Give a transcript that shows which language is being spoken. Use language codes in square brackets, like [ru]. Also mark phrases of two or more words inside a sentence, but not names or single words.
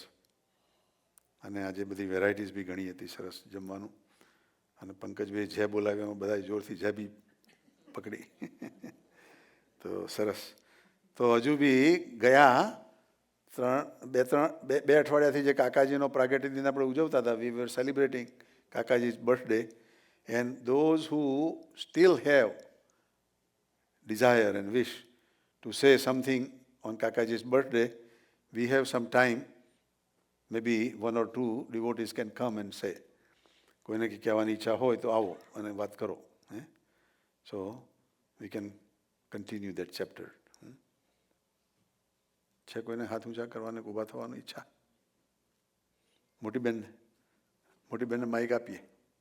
[gu] અને આજે બધી વેરાયટીઝ બી ઘણી હતી, સરસ જમવાનું. અને પંકજભાઈ જે બોલાવ્યા એમાં બધા જોરથી જે બી પકડી તો સરસ. તો હજુ બી ગયા બે અઠવાડિયાથી જે કાકાજીનો પ્રાગટ્ય દિન આપણે ઉજવતા હતા, [en] we were celebrating કાકાજી's birthday, and those who still have desire and wish to say something on Kakaji's birthday, we have some time, maybe 1 or 2 devotees can come and say. [gu] કોઈને કહેવાની ઈચ્છા હોય તો આવો અને વાત કરો. [en] So we can continue that chapter. [gu] છે કોઈને હાથ ઊંચા કરવાને ઊભા થવાની ઈચ્છા? મોટી બેનને માઇક આપીએ.